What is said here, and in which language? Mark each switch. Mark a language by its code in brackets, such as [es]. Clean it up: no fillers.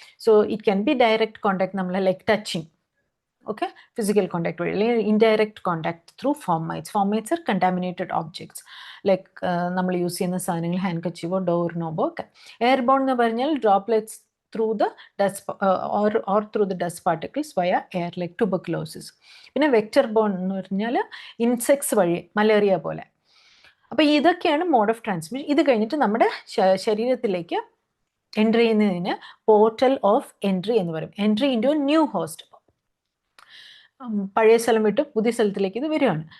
[en] So it can be direct contact, നമ്മൾ like touching, okay, physical contact വഴി, അല്ലെങ്കിൽ indirect contact through fomites. Fomites are contaminated objects, like [ml] നമ്മൾ use ചെയ്യുന്ന സാധനങ്ങൾ, [en] Hand കച്ചീവോ door നോബോ ഒക്കെ. എയർബോൺ [ml] എന്ന് പറഞ്ഞാൽ [en] Droplets through the dust or through the dust particles via air, like tuberculosis. [ml] പിന്നെ വെക്ടർ ബോൺ എന്ന് പറഞ്ഞാൽ ഇൻസെക്ട്സ് വഴി, മലേറിയ പോലെ. അപ്പോൾ ഇതൊക്കെയാണ് മോഡ് ഓഫ് ട്രാൻസ്മിഷൻ. ഇത് കഴിഞ്ഞിട്ട് നമ്മുടെ ശരീരത്തിലേക്ക് എൻട്രി ചെയ്യുന്നതിന് പോർട്ടൽ ഓഫ് എൻട്രി എന്ന് പറയും. [en] Entry into a new host. [ml] പഴയ സ്ഥലം വിട്ട് പുതിയ സ്ഥലത്തിലേക്ക് ഇത് വരികയാണ്.